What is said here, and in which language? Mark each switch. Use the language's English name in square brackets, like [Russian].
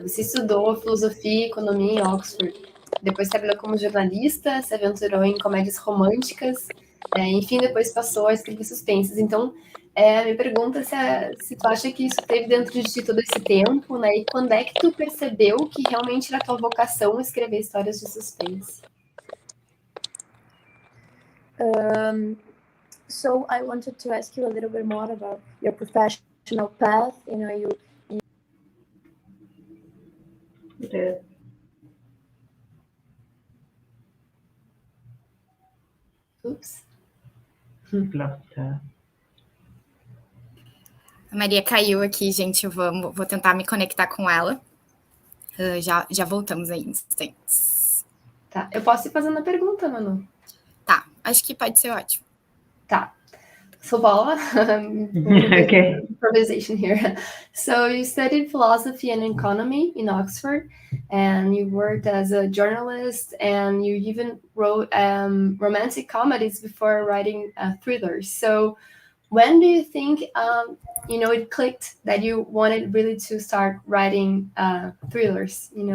[Portuguese] Você estudou filosofia e economia em Oxford, depois trabalhou como jornalista, se aventurou em comédias românticas, enfim, depois passou a escrever suspenses. Então, me pergunta se tu acha que isso teve dentro de ti todo esse tempo, né? E quando é que tu percebeu que realmente era tua vocação escrever histórias de suspense? [English] So I wanted to ask you a little bit more about your professional path. Oops. [Portuguese] A Maria caiu aqui, gente. Eu vou tentar me conectar com ela. Já voltamos aí, instantes. Tá, eu posso ir fazendo a pergunta, Manu? Tá, acho que pode ser ótimo. Tá. [English] So, Paula, Okay. Improvisation here. So you studied philosophy and economy in Oxford, and you worked as a journalist, and you even wrote romantic comedies before writing thrillers. So when do you think, it clicked that you wanted really to start writing thrillers,